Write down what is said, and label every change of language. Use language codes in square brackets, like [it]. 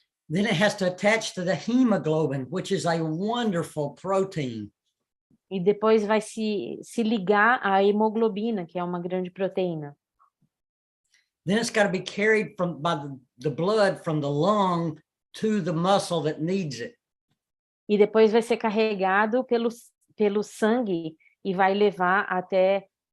[en] Then it has to attach to the hemoglobin, which is a wonderful protein. [pt] E depois vai se ligar à hemoglobina, que é uma grande proteína. [en] Then it's got to be carried by the blood from the lung to the muscle that needs it. [pt] E depois vai ser carregado pelo sangue e vai levar até